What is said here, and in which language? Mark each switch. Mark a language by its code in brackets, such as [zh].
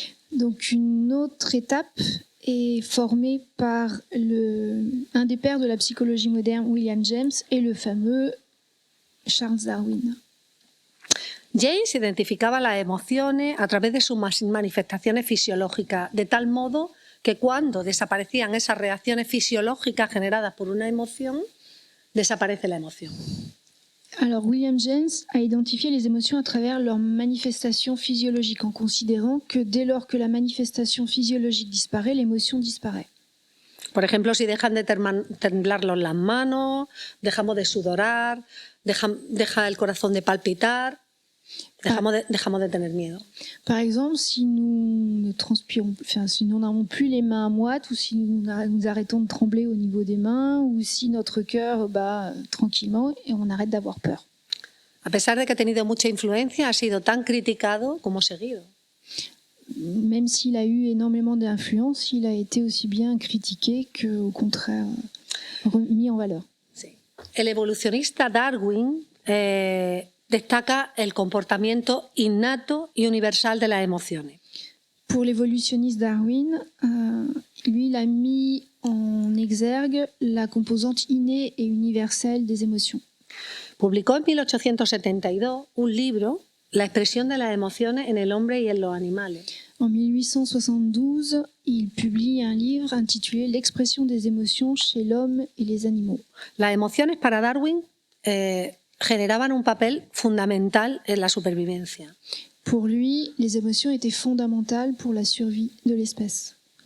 [fr] Donc une autre étape est formée par un des pères de la psychologie moderne, William James, et le fameux Charles Darwin. [es] James identificaba las emociones a través de sus manifestaciones fisiológicas, de tal modo que cuando desaparecían esas reacciones fisiológicas generadas por una emoción, desaparece la emoción. [fr] Alors William James a identifié les émotions à travers leurs manifestations physiologiques en considérant que dès lors que la manifestation physiologique disparaît, l'émotion disparaît. [es] Por ejemplo, si dejan de temblarlos las manos, dejamos de sudorar, deja el corazón de palpitar, dejamos de tener miedo. [fr] Par exemple, si nous ne transpirons, si nous n'avons plus les mains moites, ou si nous arrêtons de trembler au niveau des mains, ou si notre cœur bat tranquillement et on arrête d'avoir peur. [es] A pesar de que ha tenido mucha influencia, ha sido tan criticado como seguido. [fr] Même s'il a eu énormément d'influence, il a été aussi bien critiqué qu'au contraire mis en valeur. [es] Sí. El evolucionista Darwin destaca el comportamiento innato y universal de las emociones. [fr] Pour l'évolutionniste Darwin, lui, il a mis en exergue la composante innée et universelle des émotions. [es] Publicó en 1872 un libro la expresión de las emociones en el hombre y en los animales. [fr] En 1872, il publie un livre intitulé L'expression des émotions chez l'homme et les animaux. [es] Las emociones para Darwin generaban un papel fundamental en la supervivencia. [fr] Pour lui, les émotions étaient fondamentales pour la survie de l'espèce.